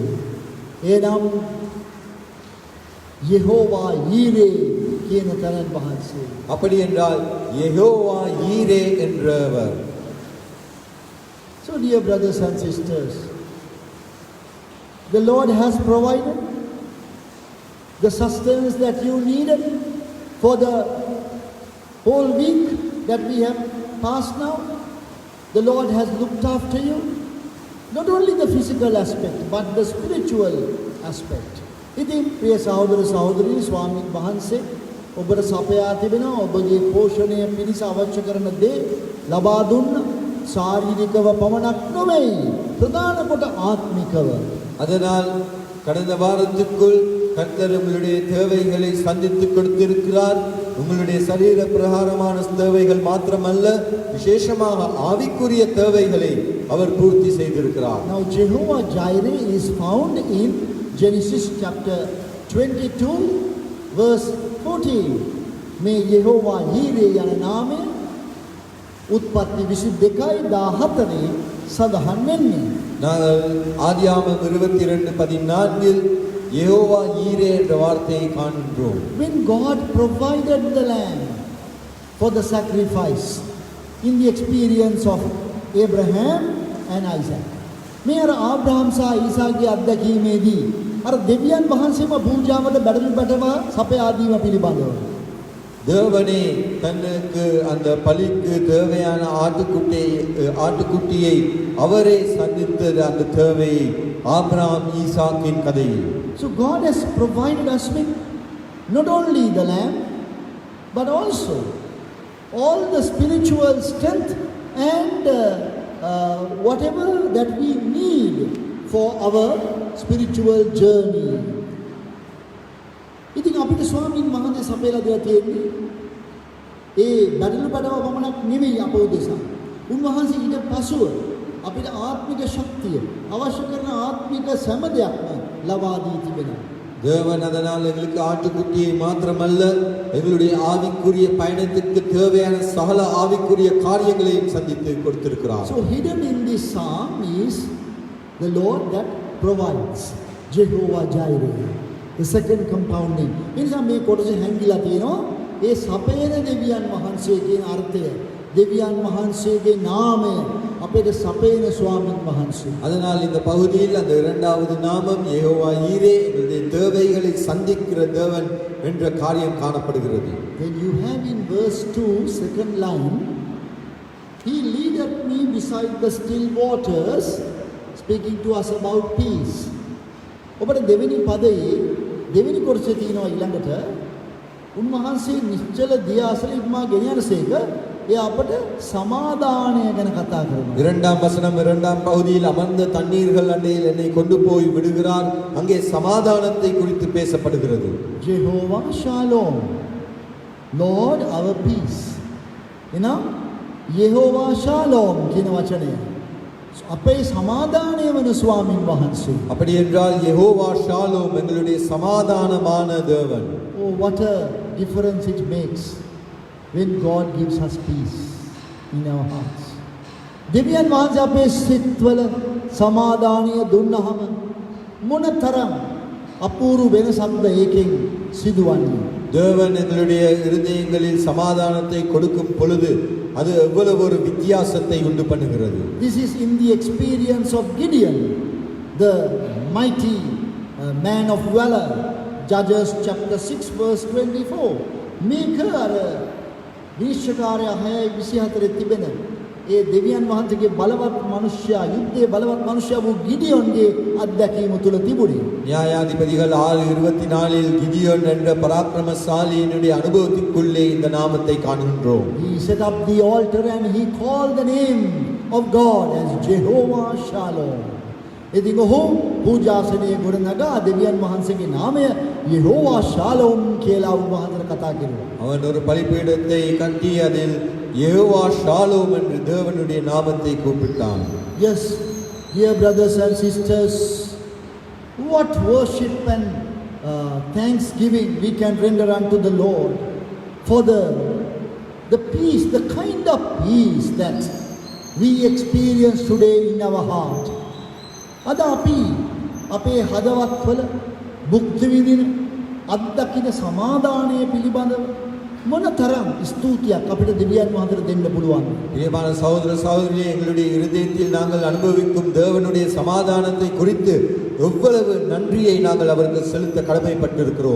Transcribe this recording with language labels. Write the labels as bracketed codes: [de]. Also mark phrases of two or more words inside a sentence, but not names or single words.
[si] එනම් யெகோவா ஈரே කියන තනන් වහන්සේ. [ta] அப்படி என்றால் யெகோவா ஈரே என்றவர். [en] So dear brothers and sisters, the Lord has provided the sustenance that you needed for the whole week that we have passed now. The Lord has looked after you. Not only the physical aspect, but the spiritual aspect. [si] ඉතින් ප්‍රිය සහෝදර සහෝදරී ස්වාමීන් වහන්සේ ඔබට සපයා තිබෙනවා ඔබගේ පෝෂණය පිණිස අවශ්‍ය කරන දේ ලබා දුන්න ශාරීරිකව පමණක් නොවේ. ප්‍රධාන කොට ආත්මිකව. [ta] அதனால் கடந்த வாரத்துக்குள் கர்த்தர் உங்களுடைய தேவைகளை சந்தித்து கொடுத்திருக்கிறார். உங்களுடைய சரீர பிரகாரமான தேவைகள் மாத்திரமல்ல, விசேஷமாக ஆவிக்குரிய தேவைகளை அவர் பூர்த்தி செய்திருக்கிறார். [en] Now Jehovah Jireh is found in Genesis chapter 22 verse 14. [si] මේ යෙහෝවා යීරේ යන නාමය උත්පත්ති 22:14 සඳහන් වෙන්නේ. [ta] நாங்கள் ஆதியாகமம் 22:14 யெகோவா ஈரே என்ற வார்த்தையை காண்கிறோம். [en] When God provided the lamb for the sacrifice in the experience of Abraham and Isaac. [si] මේ අර ආබ්‍රහම් සහ ඊසාක්ගේ අත්දැකීමේදී අර දෙවියන් වහන්සේම පූජාවට බැටළු බැටව සපයා දීම පිළිබඳව [ta] தேவனே தனக்கு அந்த பலிக்கு தேவையான ஆட்டுக்குட்டியை அவரே சந்தித்த அந்த தேவையை ஆபிரகாம் ஈசாக்கின் கதை. [en] So God has provided us with not only the lamb but also all the spiritual strength and whatever that we need for our spiritual journey. [si] ඉතින් අපිට ස්වාමීන් වහන්සේ සපයලා දෙලා තියෙන්නේ ඒ බඩළු බඩව පමණක් නෙවෙයි අප උදෙසා. උන්වහන්සේ ඊට පසුව අපිට ආත්මික ශක්තිය අවශ්‍ය කරන ආත්මික සෑම දෙයක්ම ලබා දී තිබෙනවා. [ta] தேவன் அதனால் எங்களுக்கு ஆட்டுக்குட்டியை மாத்திரமல்ல, எங்களுடைய ஆவிக்குரிய பயணத்திற்கு தேவையான சகல ஆவிக்குரிய காரியங்களையும் சந்தித்து கொடுத்திருக்கிறார். [en] So hidden in this psalm is the Lord that provides, Jehovah Jireh, the second compound name. [si] එනිසා මේ කොටසේ හැංගිලා තියෙනවා ඒ සපේන දෙවියන් වහන්සේ කියන අර්ථය, දෙවියන් වහන්සේගේ නාමය අපේ සපේන ස්වාමීන් වහන්සේ. [ta] அதனால் இந்த பகுதியில் அந்த இரண்டாவது நாமம் யெகோவா ஈரே, எங்களுடைய தேவைகளை சந்திக்கிற தேவன் என்ற காரியம் காணப்படுகிறது. [en] When you have in verse 2 second line, he leadeth me beside the still waters, speaking to us about peace. [si] ඔබට දෙවෙනි පදයේ දෙවෙනි කොටසේ තියෙනවා ඊළඟට උන්වහන්සේ නිශ්චල දිය අසල ඉක්මා ගෙන යනසේක ඒ අපට සමාදානය ගැන කතා කරනවා. [ta] இரண்டாம் வசனம் இரண்டாம் பகுதியில் அமர்ந்த தண்ணீர்கள் அண்டையில் என்னை கொண்டு போய் விடுகிறார். அங்கே சமாதானத்தை குறித்து பேசப்படுகிறது. [en] Jehovah Shalom, Lord our peace. [si] එනම් Jehovah Shalom කියන වචනය අපේ සමාදානය වන ස්වාමින් වහන්සේ. [ta] அப்படி என்றால் யெகோவா ஷாலோம், எங்களுடைய சமாதானமான தேவன். [en] Oh, what a difference it makes when God gives us peace in our hearts. [si] දෙවියන් වහන්සේ අපේ සිත්වල සමාදානය දුන්නහම මොනතරම් අපූර්ව වෙනසක්ද ඒකෙන් සිදුවන්නේ. [ta] தேவன் எங்களுடைய இருதயங்களில் சமாதானத்தை கொடுக்கும் பொழுது அது எவ்வளவு ஒரு வித்தியாசத்தை உண்டு பண்ணுகிறது. [en] This is in the experience of Gideon, the mighty man of valor. Judges chapter 6 verse 24. [si] මේක අර විශ්වකාරය 6:24 තිබෙන ඒ දෙවියන් වහන්සේගේ බලවත් මනුෂ්‍යයා, යුද්ධයේ බලවත් මනුෂ්‍යයා වූ ගිඩියොන්ගේ අත්දැකීම තුල තිබුණේ. [ta] நியாயாதிபதிகள் 6:24 கிதியோன் என்ற பராக்கிரமசாலியினுடைய அனுபவத்திற்குள்ளே இந்த நாமத்தை காண்கின்றோம். [en] He set up the altar and he called the name of God as Jehovah Shalom. [si] ඉතින් ඔහු පූජාසනයේ ගොඩනගා දෙවියන් වහන්සේගේ නාමය යෙහෝවා ෂාලෝම් කියලා උන්වහන්සේට කතා කළා. [ta] அவன் ஒரு பலிபீடத்தை கட்டி அதில் யெகோவா ஷாலோம் என்று தேவனுடைய நாமத்தை கூப்பிட்டான். [en] Yes, dear brothers and sisters, what worship and thanksgiving we can render unto the Lord for the peace, the kind of peace that we experience today in our heart. [si] අද අපි අපේ හදවත්වල භුක්ති විඳින අත්දකින සමාදානය පිළිබඳව මොනතරම් ස්තුතියක් අපිට දෙවියන් වහන්සේට දෙන්න පුළුවන්. [ta] பிரியமான சகோதர சகோதரிகளே, எங்களுடைய இருதயத்தில் நாங்கள் அனுபவிக்கும் தேவனுடைய சமாதானத்தை குறித்து எவ்வளவு நன்றியை நாங்கள் அவருக்கு செலுத்த கடமைப்பட்டிருக்கிறோம்.